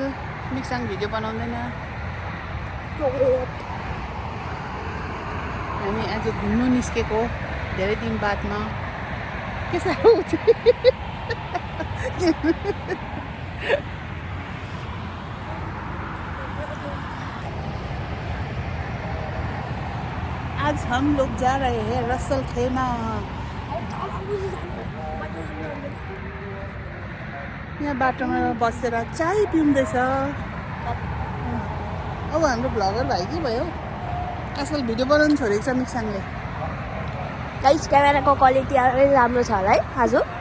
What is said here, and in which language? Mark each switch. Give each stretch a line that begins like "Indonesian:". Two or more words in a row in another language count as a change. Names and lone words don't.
Nepali: मिक्साङ भिडियो बनाउँदैन। हामी आज घुम्नु निस्केको धेरै दिन बादमा। के साह्रो हुन्छ
Hindi: आज हम लोग जा रहे हैं रसल खेमा।
Nepali: यहाँ बाटोमा बसेर चाय पिउँदैछ। अब हाम्रो ब्लगर भाइ के भयो? आजकल भिडियो बनाउनु छोडेको छ मिक्साङले। गाइस क्यामेराको क्वालिटी राम्रो छ होला है आज।